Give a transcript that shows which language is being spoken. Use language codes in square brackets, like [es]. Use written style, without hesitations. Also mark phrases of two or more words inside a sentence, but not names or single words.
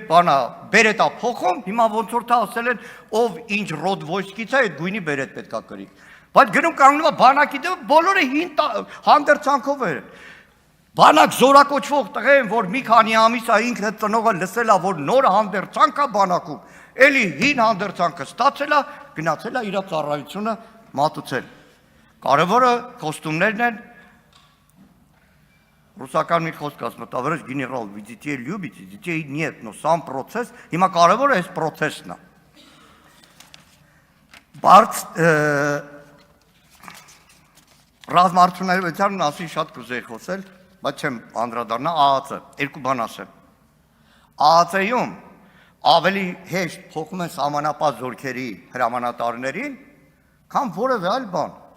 [hy] բանա բերետ է փոխում, հիմա ոնց որ թե ասել են, ով ինչ ռոդ ոյսկից է, այդ գույնի բերետ պետքա կրի։ Բայց գնում կանգնում է բանակի դեմ, բոլորը հին հանդերձանքով էր։ Բանակ զորակոչվող տղեն, որ մի քանի ամիս է ինքը ծնողը լսել է, որ նոր հանդերձանք է բանակում, էլի հին հանդերձանքը ստացել է, գնացել է իր ծառայությունը մատուցել։ Կարևորը կոստումներն են, ռուսական մի խոսք ասում է, [ru] товарищ генерал, вы детей любите, детей нет, но сам процесс, [hy] հիմա կարևորը այս process-ն է։ Բայց ռազմարտությունների մասին շատ կուզեի խոսել, բայց չեմ անդրադառնա ԱԱՑ, երկու բան ասեմ։ ԱԱՑ-ում ավելի հեշտ փոխում են սահմանապատ զորքերի հրամանատարներին, քան որևէ այլ բան։